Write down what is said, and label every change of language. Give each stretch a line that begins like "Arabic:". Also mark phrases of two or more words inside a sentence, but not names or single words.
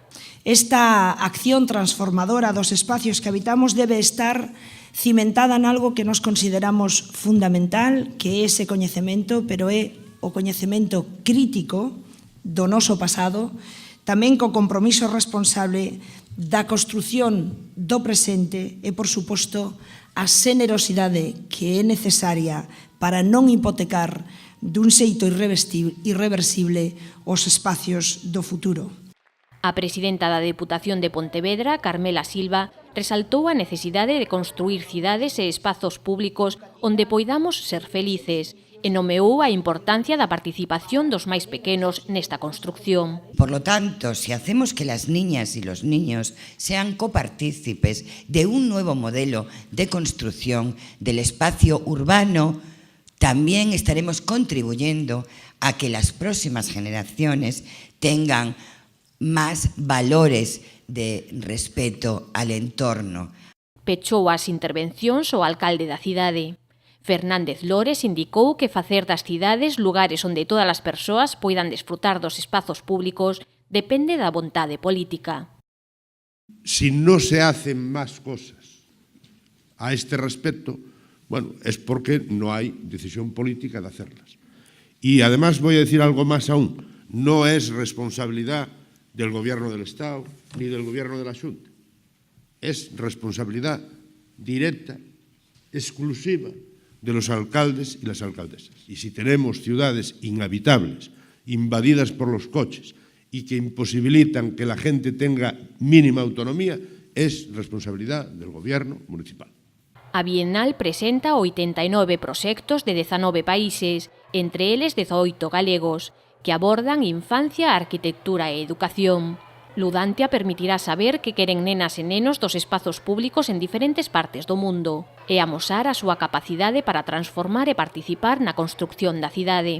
Galician: Esta acción transformadora dos espacios que habitamos debe estar cimentada en algo que nos consideramos fundamental, que é ese coñecemento, pero é o coñecemento crítico do noso pasado, tamén co compromiso responsable da construción do presente e, por suposto, a xenerosidade que é necesaria para non hipotecar dun xeito irreversible os espacios do futuro. A presidenta da Deputación de Pontevedra, Carmela Silva, resaltou a necesidade de construir cidades e espazos públicos onde poidamos ser felices e nomeou a importancia da participación dos máis pequenos nesta construcción.
Spanish: Por lo tanto, si hacemos que las niñas y los niños sean copartícipes de un nuevo modelo de construcción del espacio urbano, también estaremos contribuyendo a que las próximas generaciones tengan más valores de respeto al entorno.
Galician: Pechou as intervencións o alcalde da cidade. Fernández Lores indicou que facer das cidades lugares onde todas as persoas poidan desfrutar dos espazos públicos depende da vontade política.
Spanish: Si no se hacen más cosas a este respecto, bueno, es porque no hay decisión política de hacerlas. Y además voy a decir algo más aún, no es responsabilidad del Gobierno del Estado ni del Gobierno de la Xunta. Es responsabilidad directa, exclusiva, de los alcaldes y las alcaldesas. Y si tenemos ciudades inhabitables, invadidas por los coches y que imposibilitan que la gente tenga mínima autonomía, es responsabilidad del Gobierno municipal.
Galician: A Bienal presenta 89 proxectos de 19 países, entre eles 18 galegos, que abordan infancia, arquitectura e educación. Ludantia permitirá saber que queren nenas e nenos dos espazos públicos en diferentes partes do mundo e amosar a súa capacidade para transformar e participar na construcción da cidade.